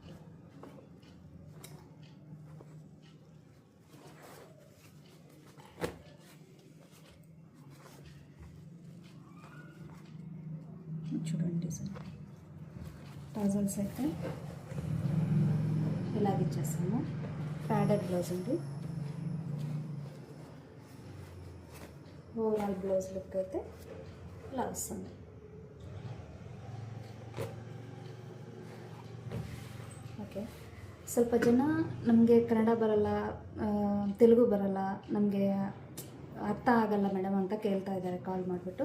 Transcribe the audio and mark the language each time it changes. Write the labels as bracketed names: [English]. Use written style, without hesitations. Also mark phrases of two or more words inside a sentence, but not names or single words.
[Telugu] చూడండి డిజైన్. టాజల్స్ అయితే ఇలాగ ఇచ్చేస్తాము. [English] padded blouse [Telugu] ఉంది. [English] overall blouse look [Telugu] ఐతే ఇల్ల ವస్తుంది. [Kannada] ಓಕೆ, ಸ್ವಲ್ಪ ಜನ ನಮಗೆ ಕನ್ನಡ ಬರಲ್ಲ, ತೆಲುಗು ಬರಲ್ಲ, ನಮಗೆ ಅರ್ಥ ಆಗಲ್ಲ ಮೇಡಮ್ ಅಂತ ಕೇಳ್ತಾ ಇದ್ದಾರೆ ಕಾಲ್ ಮಾಡಿಬಿಟ್ಟು.